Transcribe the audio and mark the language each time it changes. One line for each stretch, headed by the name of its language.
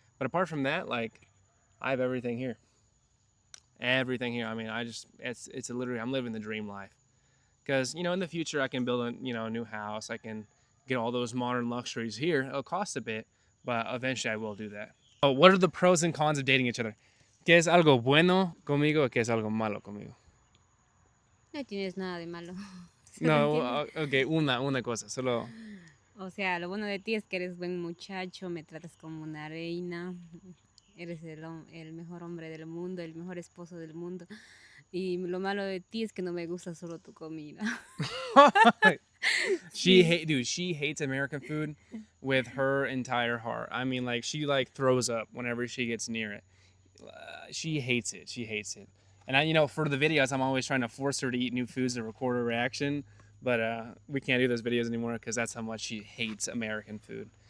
English: But apart from that, like I have everything here. Everything here. I mean, it's literally I'm living the dream life. Because in the future I can build a new house. I can get all those modern luxuries here. It'll cost a bit, but eventually I will do that. Oh, what are the pros and cons of dating each other?
Spanish: ¿Qué es algo bueno conmigo? ¿Qué es algo malo conmigo? No tienes nada de malo, ¿solo entiendes? ok, una cosa, solo. O sea, lo bueno de ti es que eres buen muchacho, me tratas como una reina, eres el mejor hombre del mundo, el mejor esposo del mundo. Y lo malo de ti es que no me gusta solo tu comida. Sí.
English: Dude, she hates American food with her entire heart. I mean, like she like throws up whenever she gets near it. She hates it. She hates it. And for the videos, I'm always trying to force her to eat new foods to record her reaction. But we can't do those videos anymore because that's how much she hates American food.